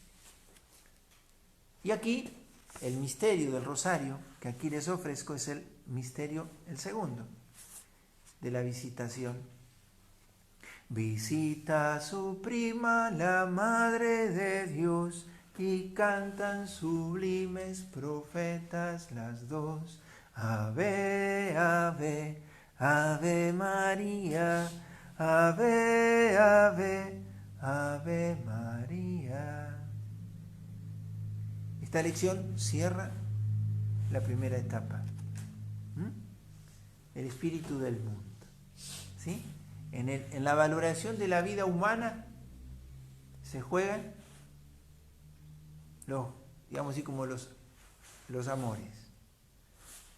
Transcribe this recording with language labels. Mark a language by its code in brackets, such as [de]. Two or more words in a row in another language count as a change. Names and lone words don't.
[es] Y aquí el misterio del rosario que aquí les ofrezco es el misterio, el segundo, de la visitación. Visita a su prima, la Madre de Dios, y cantan sublimes profetas las dos. Ave, ave, ave María, ave, ave, ave María. Esta lección cierra la primera etapa. El espíritu del mundo. ¿Sí? En la valoración de la vida humana se juegan digamos así, como los amores.